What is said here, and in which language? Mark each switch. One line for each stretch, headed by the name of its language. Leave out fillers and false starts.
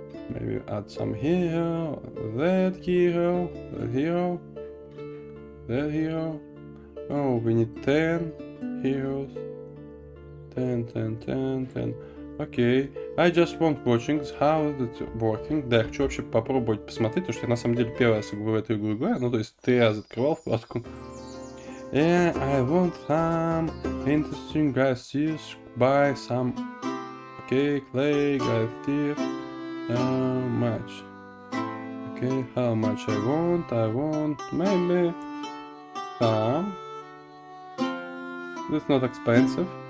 English: Maybe add some hero, that hero, that hero. Oh, we need 10 heroes. 10. Окей. I just want watching how it working.
Russian: Да, я хочу вообще попробовать посмотреть, потому что я на самом деле первый раз в эту игру играю. Ну, то есть 3 раза открывал вкладку.
English: Yeah, I want some interesting glasses. Buy some. Okay, clay, glasses. How much? Okay, how much I want maybe some. It's not expensive.